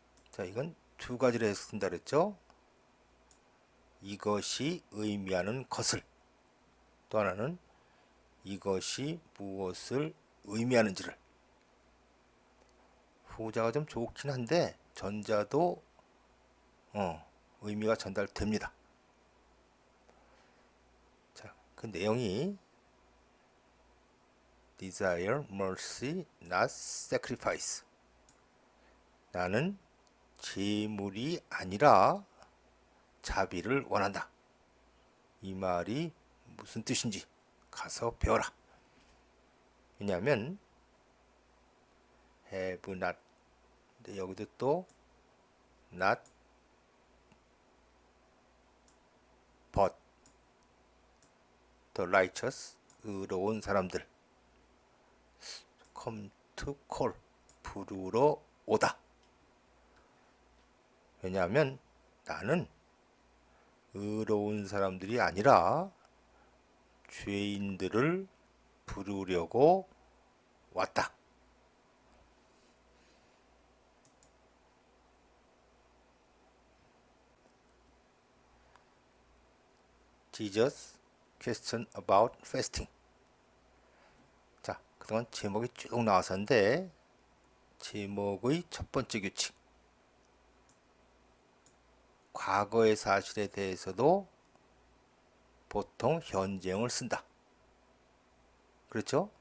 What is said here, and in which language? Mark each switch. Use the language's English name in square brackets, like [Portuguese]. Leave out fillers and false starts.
[Korean] 자, 이건 두 가지로 해서 쓴다 그랬죠? 이것이 의미하는 것을, 또 하나는 이것이 무엇을 의미하는지를. 후자가 좀 좋긴 한데 전자도 의미가 전달됩니다. 자, 그 내용이 [English] desire mercy, not sacrifice. [Korean] 나는 제물이 아니라 자비를 원한다. 이 말이 무슨 뜻인지 가서 배워라. 왜냐하면 [English] have not, [Korean] 근데 여기도 또 [English] not but the righteous, [Korean] 의로운 사람들, [English] come to call, [Korean] 부르러 오다. 왜냐하면 나는 의로운 사람들이 아니라 죄인들을 부르려고 왔다. [English] Jesus question about fasting. [Korean] 자, 그동안 제목이 쭉 나왔었는데 제목의 첫 번째 규칙, 과거의 사실에 대해서도 보통 현재형을 쓴다. 그렇죠?